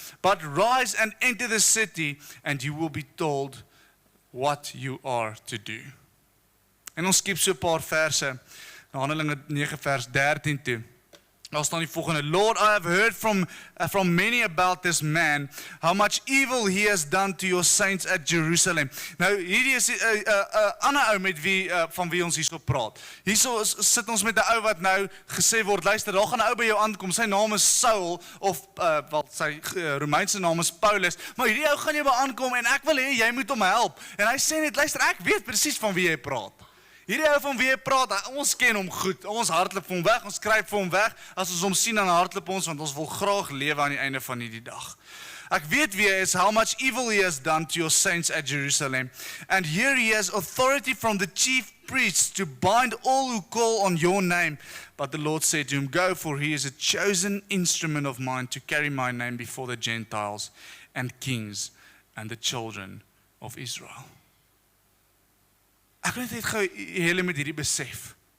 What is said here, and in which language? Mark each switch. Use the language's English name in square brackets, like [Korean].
[English] But rise and enter the city, and you will be told what you are to do. [Afrikaans] En ons skip so 'n paar verse, na Handelinge 9 vers 13 toe. Daar staan die volgende, [English] Lord, I have heard from many about this man, how much evil he has done to your saints at Jerusalem. [Afrikaans] Nou, hierdie is 'n ander ou met van wie ons hierso praat. Hierso sit ons met 'n ou wat nou gesê word, luister, daar gaan 'n ou by jou aankom, sy naam is Saul, of sy Romeinse naam is Paulus, maar hierdie ou gaan jou by aankom, en ek wil hê, jy moet hom help. En hy sê net, luister, ek weet presies van wie jy praat. Hierdie ou van wie hy praat, ons ken hom goed, ons hardloop vir hom weg, ons skryf vir hom weg, as ons hom sien, dan hardloop ons, want ons wil graag lewe aan die einde van hierdie dag. Ek weet wie hy is, [English] how much evil he has done to your saints at Jerusalem, and here he has authority from the chief priests to bind all who call on your name. But the Lord said to him, go, for he is a chosen instrument of mine to carry my name before the Gentiles and kings and the children of Israel. [Afrikaans] Ek wil net gou julle met hierdie besef.